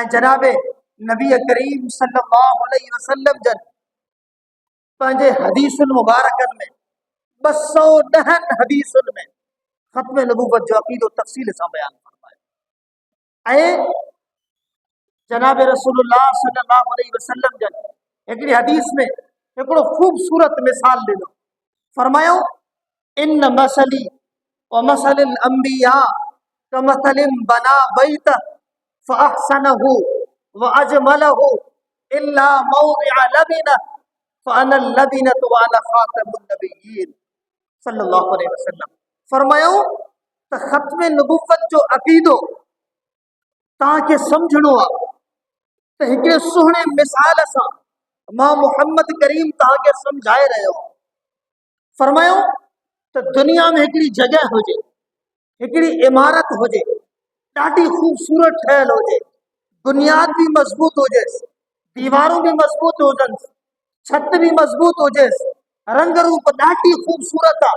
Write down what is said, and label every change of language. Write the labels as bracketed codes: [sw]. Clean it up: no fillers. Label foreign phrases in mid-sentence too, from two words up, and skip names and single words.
[sd] ऐं जनाब नबी करीम [ar] صلى الله عليه وسلم [sd] जन पंहिंजे हदीसुनि मुबारकनि में 210 हदीसुनि में ख़त्म नबूवत जो अक़ीदो तफ़सील सां बयान फरमायो। ऐं जनाब रसूलुल्लाह [ar] صلى الله عليه وسلم [sd] जन हिकिड़ी हदीस में हिकिड़ो ख़ूबसूरत मिसाल ॾिनो। [ar] फरमायो, إن مثلي و مثل الأنبياء كمثل بنى بيتا فأحسنه و أجمله إلا موضع لبنة فأنا لبنة و أنا خاتم النبيين صلى الله عليه وسلم. [sd] फरमायो त ख़त्म नबूवत जो अक़ीदो तव्हांखे सम्झणो आहे त हिकिड़े सुहिणे मिसाल सां मां मुहम्मद करीम तव्हांखे सम्झाए रहियो आहियां। फरमायो त दुनिया में हिकिड़ी जॻह हुजे, हिकिड़ी इमारत हुजे, ॾाढी ख़ूबसूरत ठहियल हुजे, बुनियाद भी मज़बूत हुजेसि, दीवारूं भी मज़बूत हुजनि, छत भी मज़बूत हुजेसि, रंग रूप ॾाढी ख़ूबसूरत आहे।